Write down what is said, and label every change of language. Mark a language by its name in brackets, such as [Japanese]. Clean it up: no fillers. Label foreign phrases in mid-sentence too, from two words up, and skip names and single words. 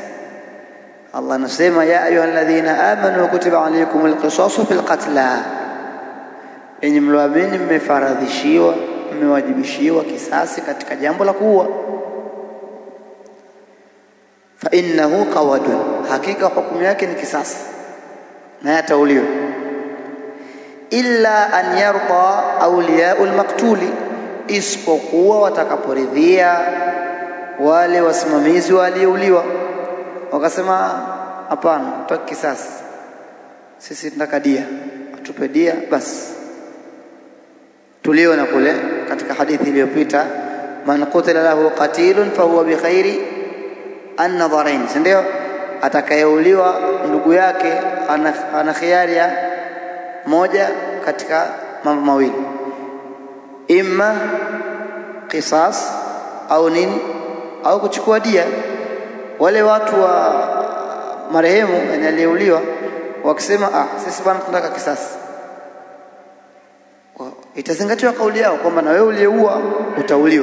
[Swahili] Allah anasema [Arabic] يا أيها الذين آمنوا كتب عليكم القصاص في القتلى, [Swahili] enyi mlioamini mmefaradhishiwa, mmewajibishiwa kisasi katika jambo la kuua. [Arabic] فإنه قود, [Swahili] hakika hukumu yake ni kisasi na yatauliwa. [Arabic] إلا أن يرضى أولياء المقتول, [Swahili] isipokuwa watakaporidhia wale wasimamizi waliouliwa, wakasema hapana, tutaki kisasi, sisi tunataka dia, atupe dia basi. Tuliona kule katika hadithi iliyopita, [Arabic] من قتل له قتيل فهو بخير النظرين, [Swahili] ndio atakayeuliwa ndugu yake ana khiari ya moja katika mambo mawili, imma qisas au nini, au kuchukua dia. Wale watu wa marehemu aliyeuliwa wakisema sisi bwana tunataka kisasi, itazingatiwa kauli yao kwamba na wewe uliyeua utauliwa.